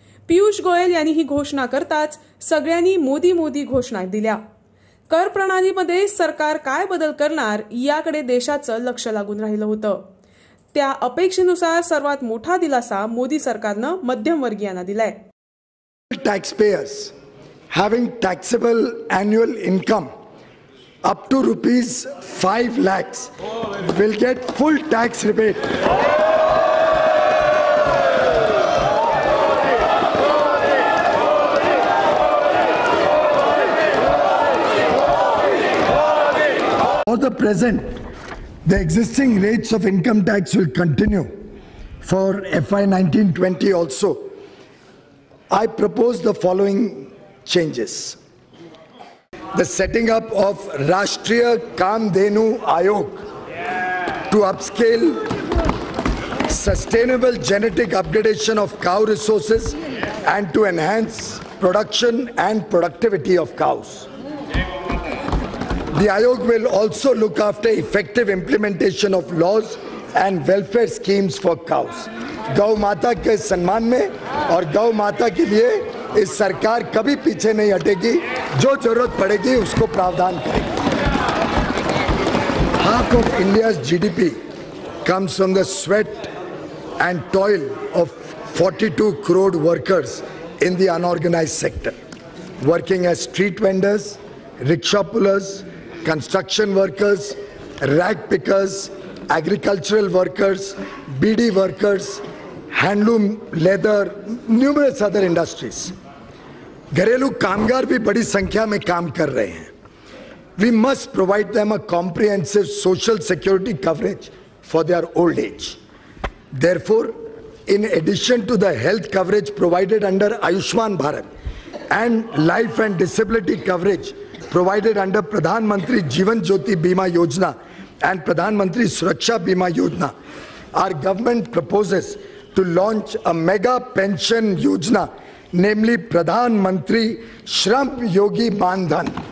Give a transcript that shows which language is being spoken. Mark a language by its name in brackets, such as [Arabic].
[Marathi] पियुष गोयल यांनी ही घोषणा करताच सगळ्यांनी मोदी मोदी घोषणा दिल्या. कर प्रणालीमध्ये सरकार काय बदल करणार याकडे देशाचं लक्ष लागून राहिलं होतं. त्या अपेक्षेनुसार सर्वात मोठा दिलासा मोदी सरकारनं मध्यमवर्गीयांना दिलाय. [English] Taxpayers having taxable annual income up to ₹5 lakhs will get full tax rebate. For the present, the existing rates of income tax will continue for FY 19-20 also. I propose the following changes. The setting up of Rashtriya Kamdhenu Ayog to upscale sustainable genetic upgradation of cow resources and to enhance production and productivity of cows. The Ayog will also look after effective implementation of laws and welfare schemes for cows. [Hindi] गौ माता के सम्मान में और गौ माता के लिए इस सरकार कभी पीछे नहीं हटेगी. जो जरूरत पड़ेगी उसको प्रावधान करेगी. [English] Half of India's GDP comes from the sweat and toil of 42 crore workers in the unorganized sector, working as street vendors, rickshaw pullers, construction workers, rag pickers, agricultural workers, BD workers, handloom, leather, numerous other industries. [Hindi] घरेलू कामगार भी बड़ी संख्या में काम कर रहे हैं. [English] We must provide them a comprehensive social security coverage for their old age. Therefore, in addition to the health coverage provided under Ayushman Bharat and life and disability coverage provided under Pradhan Mantri Jeevan Jyoti Bima Yojana and Pradhan Mantri Suraksha Bima Yojana, our government proposes to launch a mega pension yojana, namely Pradhan Mantri Shram Yogi Man Dhan.